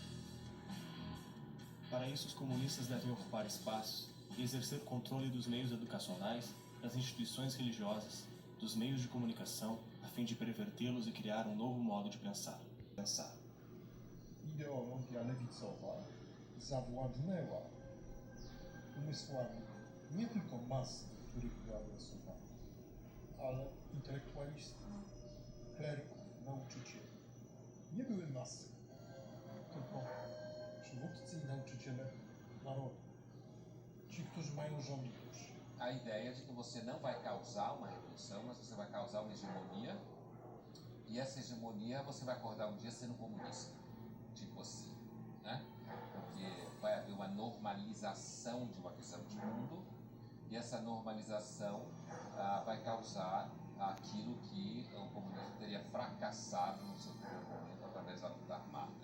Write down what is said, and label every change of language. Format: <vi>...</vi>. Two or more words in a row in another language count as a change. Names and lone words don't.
<pt>Para isso, os comunistas devem ocupar espaços e exercer controle dos meios educacionais, das instituições religiosas, dos meios de comunicação, a fim de pervertê-los e criar um novo modo de pensar.</pt> <pl>Ideologia lewicowa zawładnęła umysłami nie tylko mas, których była głosowana, ale intelektualistów, kleryków, nauczycieli. Nie były masy, tylko przywódcy i nauczyciele narodu. Ci, którzy mają rządzić.</pl> <pt>A ideia de que você não vai causar uma revolução, mas você vai causar uma hegemonia, e essa hegemonia você vai acordar um dia sendo comunista, tipo assim, né? Porque vai haver uma normalização de uma visão de mundo, e essa normalização vai causar aquilo que o comunismo teria fracassado no seu primeiro momento através da luta armada.</pt>